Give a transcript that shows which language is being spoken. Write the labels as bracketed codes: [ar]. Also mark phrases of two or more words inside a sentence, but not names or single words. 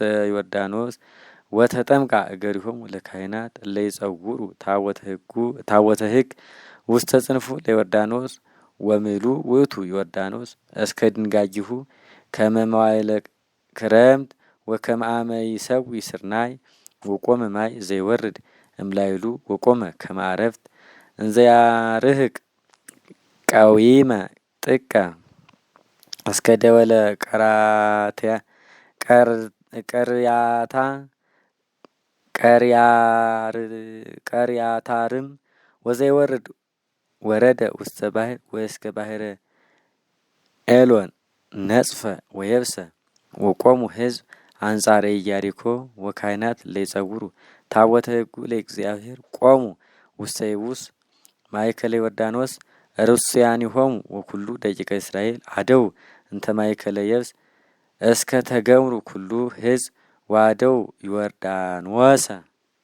[gez] ዮርዳኖስ ወተጠምቃ እገሪሆሙ ለካህናት ለይጸውሩ ታቦተ ሕግ ውስተ ጽንፉ ለዮርዳኖስ ወምሉ ውእቱ ዮርዳኖስ እስከ ድንጋጊሁ ከመ መዋዕለ ክረምት ወከመ አመ ይሰዊ ስርናይ ወቆመ ማይ ዘይወርድ እምላይሉ ወቆመ ከመ አረፍት እንዘ ያርህቅ ቀዊመ ጥቀ እስከ ደወለ ቀርያታርም ወዘይወርድ ወረደ ውስተ ባሕር ወእስከ ባሕረ ኤሎን ነጽፈ ወየብሰ ወቆሙ ሕዝብ አንጻረ ኢያሪኮ ወካህናት ለይጸውሩ ታቦተ ሕጉ ለእግዚአብሔር ቆሙ ውስተ ይቡስ ማእከለ ዮርዳኖስ ርሱያኒሆሙ ወኩሉ ደቂቀ እስራኤል አደው እንተ ማእከለ የብስ እስከ ተገምሩ ኩሉ ሕዝብ ዋደው ዮርዳኖሰ